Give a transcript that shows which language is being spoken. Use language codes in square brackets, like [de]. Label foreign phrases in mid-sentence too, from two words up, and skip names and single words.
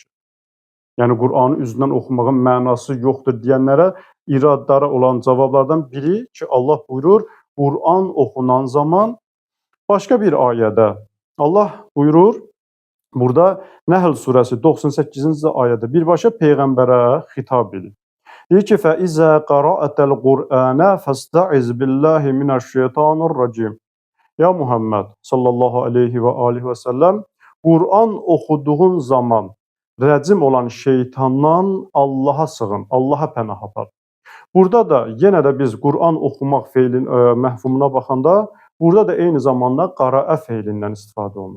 [az] Yəni Quranı üzündən oxumağın mənası yoxdur deyənlərə iradlara olan cavablardan biri ki, Allah buyurur, Quran oxunan zaman başqa bir ayədə Allah buyurur, burada Nəhl surəsi 98-ci ayədə birbaşa Peyğəmbərə xitab edir. Deyir ki, [ar] فَإِذَا قَرَأَتَ الْقُرْآنَ فَاسْتَعِذْ بِاللّٰهِ مِنَ الشَّيْطَانِ الرَّجِيمِ. [az] Ya Muhammed [ar] صلى الله عليه وعليه وسلم, [az] Quran oxuduğun zaman rəcim olan şeytandan Allaha sığın, Allaha pənah apar. Burada da yenə də biz Quran oxumaq feilin məfhumuna baxanda, burada da eyni zamanda qaraə feilindən istifadə olunur.